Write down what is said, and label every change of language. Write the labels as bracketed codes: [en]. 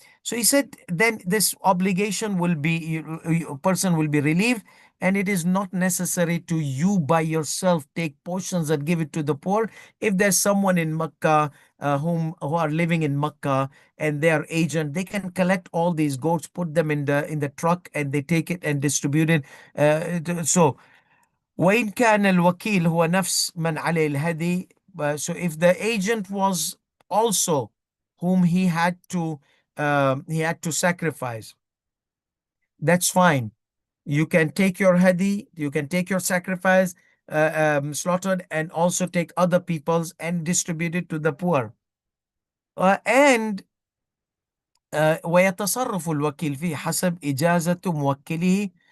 [en] So he said then this obligation will be, a person will be relieved, and it is not necessary to you by yourself take portions and give it to the poor. If there's someone in Makkah who are living in Makkah, and they are agent, they can collect all these goats, put them in the truck, and they take it and distribute it. So [ar] وإن كان الوكيل هو نفس من عليه الهدي. [en] So if the agent was also whom he had to sacrifice, that's fine. You can take your hadi, you can take your sacrifice slaughtered, and also take other people's and distribute it to the poor. And [ar] ويتصرف الوكيل فيه حسب إجازة موكله.